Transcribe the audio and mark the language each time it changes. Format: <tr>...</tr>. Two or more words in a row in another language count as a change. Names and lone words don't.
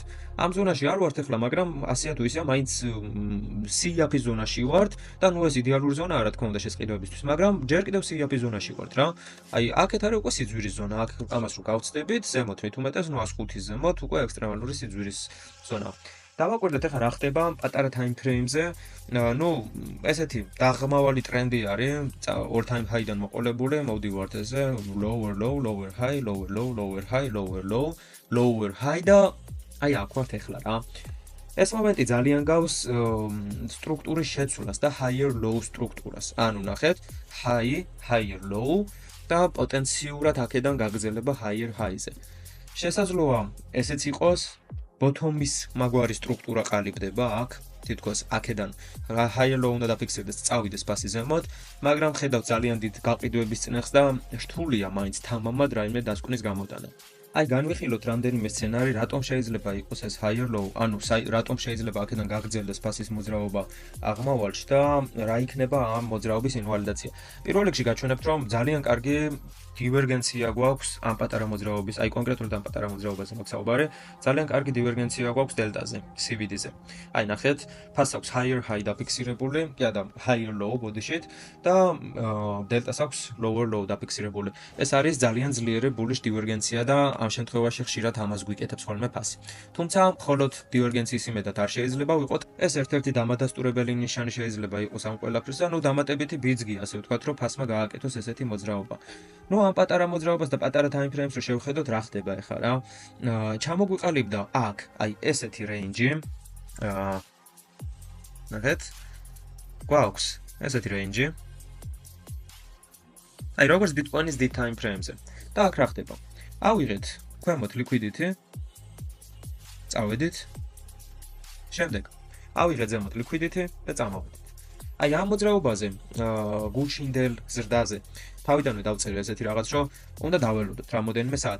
<ka>ამ ზონაში არ ვართ ახლა, მაგრამ ასეა თუ ისე მაინც სიაფის ზონაში ვართ და ეს იდეალური ზონაა რა თქმა უნდა შესყიდვებისთვის, მაგრამ ჯერ კიდევ სიაფის ზონაში ვართ რა. აი აქეთ არის უკვე სიძვირის ზონა, აქ ამას რო გავწდებით, ზემოთ მით უმეტეს 105-ის ზემოთ უკვე ექსტრემალური სიძვირის ზონა. დავაკვირდეთ ახლა რა ხდება პატარა ტაიმფრეიმზე. ესეთი დაღმავალი ტრენდი არის,</ka> <en>all time high-</en> <ka>დან მოყოლებული, მოვდივართ ესე,</ka> <en>lower low, lower high, lower low, lower high, lower low, lower high</en> <ka>და აი აქ ვართ ახლა რა. ეს მომენტი ძალიან გავს სტრუქტურის შეცვლას და</ka> <en>higher low</en> <ka>სტრუქტურას. ანუ ნახეთ,</ka> <en>high, higher low</en> <ka>და პოტენციურად აქედან გაგრძელება</ka> <en>higher high-ზე.</en> <ka>შესაძლოა ესეც იყოს ბოთომის მაგვარი სტრუქტურა ყალიბდება აქ თითქოს აქედან</ka> <en>higher low</en> <ka>უნდა დაფიქსირდეს, წავიდეს ფასი ზემოთ, მაგრამ ხედავთ ძალიან დიდ გაყიდვების წინახს და რთულია მაინც თამამად რაიმე დასკვნის გამოტანა. აი განვიხილოთ რამდენიმე სცენარი, რატომ შეიძლება იყოს ეს</ka> <en>higher low,</en> <ka>ანუ რატომ შეიძლება აქედან გაგრძელდეს ფასის მოძრაობა აღმავალში და რა იქნება ამ მოძრაობის ინვალიდაცია. პირველ რიგში გაჩვენებთ, რომ ძალიან კარგი დივერგენცია გვაქვს ამ პატარა მოძრაობის, აი კონკრეტულად ამ პატარა მოძრაობაზე მაქვს საუბარი, ძალიან კარგი დივერგენცია გვაქვს დელტაზე, CVD-ზე. აი ნახეთ, ფასს აქვს</ka> <en>higher high</en> <ka>დაფიქსირებული, კი არა,</ka> <en>higher low</en> <ka>ბოდიშით და დელტას აქვს</ka> <en>lower low</en> <ka>დაფიქსირებული. ეს არის ძალიან ძლიერი bullish დივერგენცია და ამ შემთხვევაში ხშირად ამას გვიკეთებს ხოლმე ფასი. თუმცა მხოლოდ დივერგენციის იმედად არ შეიძლება ვიყოთ, ეს ერთ-ერთი დამადასტურებელი ნიშანი შეიძლება იყოს ამ ყველაფრის და ნუ დამატებითი ბიძგია, ასე ვთქვათ, რომ ფასმა გააკეთოს ესეთი მოძრაობა. ნუ ამ პატარა მოძრაობას და პატარა</ka> <en>time frames</en> <ka>რო შევხედოთ, რა ხდება ახლა რა? ჩამოგვიყალიბდა აქ, აი ესეთი range-ი. ნახეთ. გვაქვს ესეთი range-ი. აი როგორც Bitcoin-ის დიდ</ka> <en>time frames-</en> <ka>ზე. და აქ რა ხდება? ავიღეთ ქვემოთ liquidity. წავედით. შემდეგ ავიღეთ ზემოთ liquidity და წამოვედით. აი ამ მოძრაობაზე, გულშინდელ ზრდაზე თავიდანვე დავწერე ესეთი რაღაც, რომ უნდა დაველოდოთ რამოდენიმე საათი.</ka>